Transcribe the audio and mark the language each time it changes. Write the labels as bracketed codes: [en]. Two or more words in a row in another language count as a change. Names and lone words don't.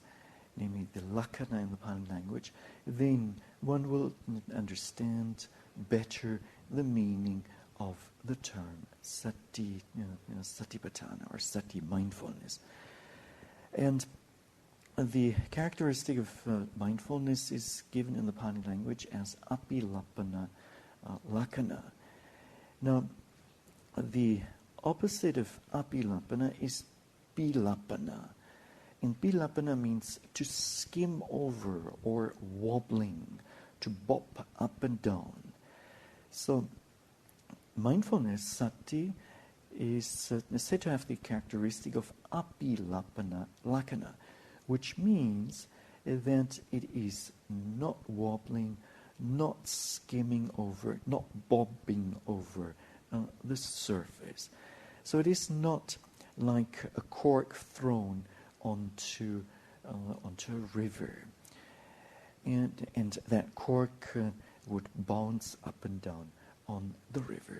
[en] namely the lakkhana in the Pali language, then one will understand better the meaning of the term sati, Satipattana or sati mindfulness. And the characteristic of mindfulness is given in the Pali language as [pi] apilappana lakkhana. [en] Now, the opposite of apilappana is pilappana. And pilappana means to skim over or wobbling, to bop up and down. So mindfulness, sati, is said to have the characteristic of [pi] apilappana lakkhana, [en] which means that it is not wobbling, not skimming over, not bobbing over the surface. So it is not like a cork thrown onto a river, and that cork would bounce up and down on the river.